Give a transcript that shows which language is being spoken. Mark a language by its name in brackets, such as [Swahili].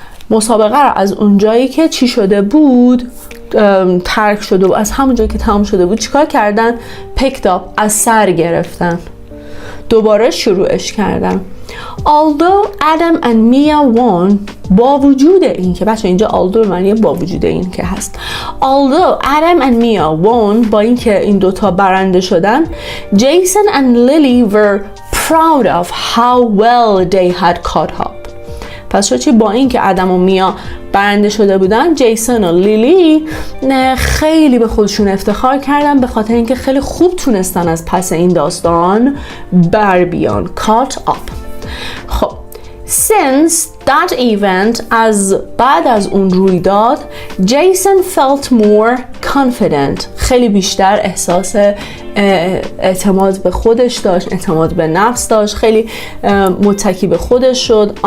[Persian] مسابقه رو از اونجایی که چی شده بود ترک شده بود، از همون جایی که تمام شده بود چیکار کردن؟ picked up، از سر گرفتن، دوباره شروعش کردن. [English] Although Adam and Mia won، [Persian] با وجود این که بچه اینجا although معنی با وجود این که هست. [English] Although Adam and Mia won، [Persian] با این که این دوتا برنده شدن. [English] Jason and Lily were proud of how well they had caught up. [Persian] پس چی با این که ادم و میا برنده شده بودن، جیسون و لیلی خیلی به خودشون افتخار کردن به خاطر اینکه خیلی خوب تونستن از پس این داستان بر بیان. [English] caught up. [Persian] خب [English] since that event، [Persian] از بعد از اون رویداد، جیسون [English] felt more confident، [Persian] خیلی بیشتر احساس اعتماد به خودش داشت، اعتماد به نفس داشت، خیلی متکی به خودش شد.